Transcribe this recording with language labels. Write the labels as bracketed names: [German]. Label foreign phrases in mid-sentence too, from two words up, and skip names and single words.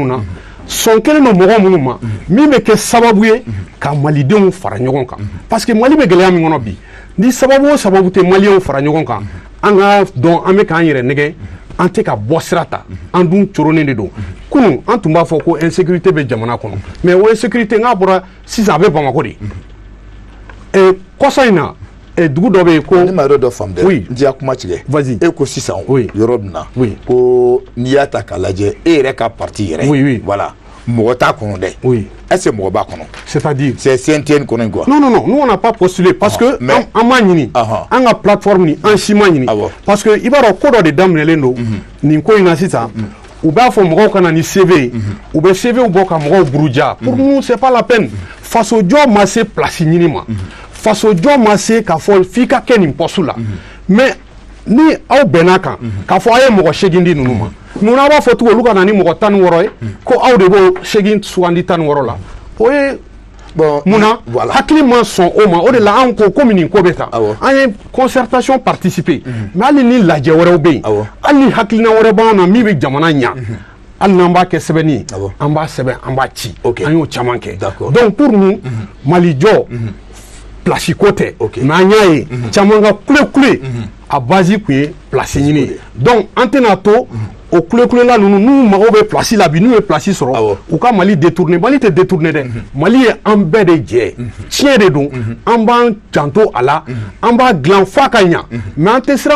[Bambara] na sɔn kelen don mɔgɔ minnu ma min bɛ kɛ sababu ye ka malidenw fara ɲɔgɔn kan parce que Mali bɛ gɛlɛya min kɔnɔ bi ni sababu o sababu tɛ maliyɛnw fara ɲɔgɔn kan an ka dɔn an bɛ k'an yɛrɛ nɛgɛ an tɛ ka bɔ sira ta an dun coronen de don kunun an tun b'a fɔ ko insécurité bɛ jamana kɔnɔ mais o insécurité n'a bɔra sisan a bɛ Bamako de kɔsa in na dugu dɔ bɛ yen ko ne ma yɔrɔ dɔ faamu dɛ n diya kuma tigɛ [French] vas-y [Bambara] e ko sisan yɔrɔ min na ko n'i y'a ta k'a lajɛ e yɛrɛ ka parti yɛrɛ voilà mɔgɔ t'a kɔnɔ dɛ est-ce que mɔgɔ b'a kɔnɔ [French] c'est-à-dire [Bambara] c'est CNTN kɔnɔ quoi [French] non nous on n'a pas postulé parce que [Bambara] an m'a ɲini an ka plateforme ni an si ma ɲini parce que i b'a dɔn ko dɔ de daminɛlen don nin ko in na sisan u b'a fɔ mɔgɔw ka na ni CV u bɛ CV bɔ ka mɔgɔw buruja [French] pour nous c'est pas la peine [Bambara] faso jɔ ma se place ɲini ma faso jɔ ma se k'a fɔ f'i ka kɛ nin poste la mais ni aw bɛnna kan k'a fɔ a ye mɔgɔ 8 di ninnu ma munna b'a fɔ tugun olu ka na ni mɔgɔ 16 ye ko aw de b'o 8 sugandi 16 la o ye munna hakili ma sɔn o ma o de la an ko komi nin ko bɛ tan an ye [French] concertation participer [Bambara] mais hali ni lajɛ wɛrɛw bɛ yen hali ni hakilina wɛrɛ b'an na min bɛ jamana ɲɛ hali n'an b'a kɛ sɛbɛnni ye an b'a sɛbɛn an b'a ci an y'o caman kɛ [French] donc pour nous [Bambara] Malijɔ place ko tɛ mais an y'a ye caman ka kule a base kun ye place ɲini ye donc an tɛna to o kule-kulela ninnu n'u mago bɛ place la bi n'u ye place sɔrɔ u ka Mali détourner Mali tɛ détourner dɛ Mali ye an bɛɛ de jɛ tiɲɛ de don an b'an janto a la an b'a dilan f'a ka ɲa mais an tɛ siran